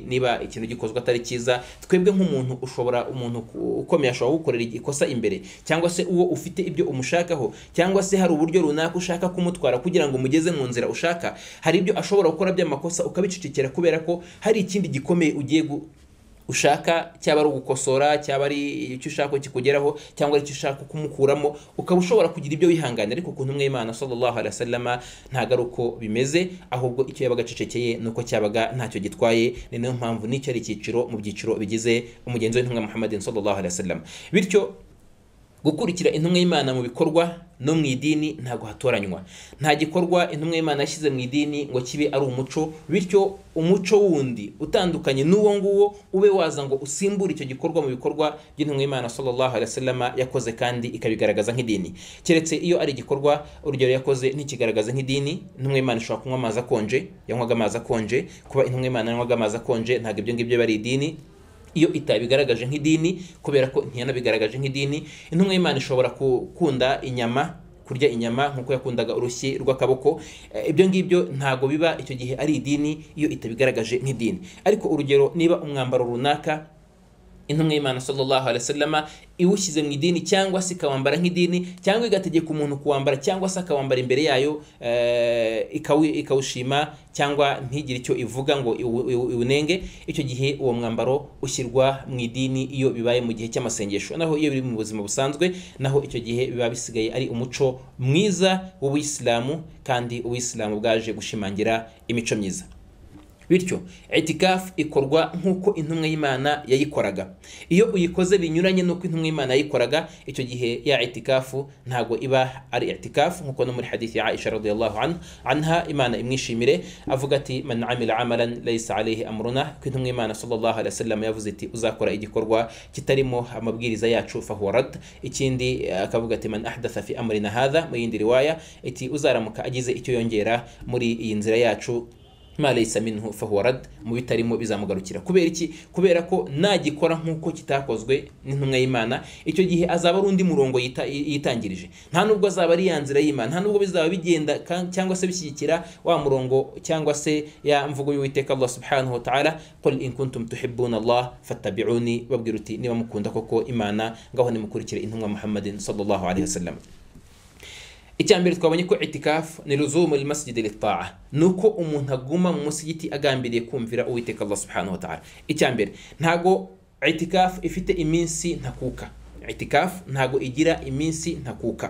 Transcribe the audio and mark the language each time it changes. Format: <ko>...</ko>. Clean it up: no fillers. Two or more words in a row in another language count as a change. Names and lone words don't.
<rw>Niba ikintu gikozwe atari cyiza, twebwe nk'umuntu umuntu ukomeye ashobora gukorera ikosa imbere, cyangwa se uwo ufite ibyo umushakaho, cyangwa se hari uburyo runaka ushaka kumutwara kugira ngo mugeze mu nzira ushaka, hari ibyo ashobora gukora by'amakosa ukabicecekera kubera ko hari ikindi gikomeye ugiye ushaka, cyaba ari ugukosora, cyaba ari icyo ushaka kikugeraho, cyangwa ari icyo ushaka kumukuramo, ukaba ushobora kugira ibyo wihangana. Ariko ku ntumwa y'Imana</rw> <ar>صلى الله عليه وسلم</ar> <rw>ntago ari uko bimeze, ahubwo icyo yabaga acecekeye nuko cyabaga ntacyo gitwaye. Ni nayo mpamvu n'icyo ari icyiciro mu byiciro bigize umugenzi w'intumwa Muhammadin</rw> <ar>صلى الله عليه وسلم.</ar> <rw>Bityo gukurikira intumwa y'Imana mu bikorwa no mu idini ntago hatoranywa. Nta gikorwa intumwa y'Imana yashyize mu idini ngo kibe ari umuco, bityo umuco wundi utandukanye n'uwo nguwo ube waza ngo usimbure icyo gikorwa mu bikorwa by'intumwa y'Imana</rw> <ar>صلى الله عليه وسلم</ar> <rw>yakoze kandi ikabigaragaza nk'idini. Keretse iyo ari igikorwa urugero yakoze ntikigaragaza nk'idini, intumwa y'Imana ishobora kunywa amazi akonje, yanywaga amazi akonje. Kuba intumwa y'Imana yanywaga amazi akonje ntago ibyo ngibyo bari idini iyo itabigaragaje nk'idini, kubera ko ntiyanabigaragaje nk'idini. Intumwa y'Imana ishobora gukunda inyama, kurya inyama nk'uko yakundaga urushyi rw'akaboko. Ibyo ngibyo ntago biba icyo gihe ari idini iyo itabigaragaje nk'idini. Ariko urugero, niba umwambaro runaka intumwa y'Imana</rw> <ar>صلى الله عليه وسلم</ar> <rw>iwushyize mu idini cyangwa se ikawambara nk'idini, cyangwa igategeka umuntu kuwambara cyangwa se akawambara imbere yayo ikawushima cyangwa ntigire icyo ivuga ngo iwunenge, icyo gihe uwo mwambaro ushyirwa mu idini iyo bibaye mu gihe cy'amasengesho. Naho iyo biri mu buzima busanzwe, naho icyo gihe biba bisigaye ari umuco mwiza w'Ubuyisilamu, kandi Ubuyisilamu bwaje gushimangira imico myiza. Bityo itikaf ikorwa nk'uko intumwa y'Imana yayikoraga. Iyo uyikoze binyuranye n'uko intumwa y'Imana yayikoraga, icyo gihe ya itikafu ntago iba ari itikafu, nk'uko no muri hadithi ya Aisha</rw> <ar>رضي الله عنها</ar> <rw>Imana imwishimire avuga ati</rw> <ar>من عمل عملا ليس عليه أمرنا,</ar> <rw>ko intumwa y'Imana</rw> <ar>صلى الله عليه وسلم</ar> <rw>yavuze ati uzakora igikorwa kitarimo amabwiriza yacu</rw> <ar>فهو رد.</ar> <rw>Ikindi akavuga ati</rw> <ar>من أحدث في أمرنا هذا,</ar> <rw>mu yindi riwaya iti uzaramuka agize icyo yongera muri iyi nzira yacu</rw> <ar>ما ليس منه فهو رد,</ar> <rw>mu bitarimo bizamugarukira. Kubera iki? Kubera ko nagikora nk'uko kitakozwe n'intumwa y'Imana, icyo gihe azaba ari undi murongo yitangirije, nta nubwo azaba ari ya nzira y'Imana, nta nubwo bizaba bigenda cyangwa se bishyigikira wa murongo cyangwa se ya mvugo y'Uwiteka</rw> <ar>الله سبحانه وتعالى, قل إن كنتم تحبون الله فاتبعوني,</ar> <rw>babwira uti niba mukunda koko Imana ngaho nimukurikire intumwa Muhammadin</rw> <ar>صلى الله عليه وسلم.</ar> <rw>Icyambere twabonye ko itikaf ni</rw> <ar>لزوم المسجد للطاعة,</ar> <rw>nuko umuntu aguma mu musigiti agambiriye kumvira Uwiteka</rw> <ar>الله سبحانه وتعالى.</ar> <rw>Icyambere ntago itikaf ifite iminsi ntakuka, itikaf ntago igira iminsi ntakuka.</rw>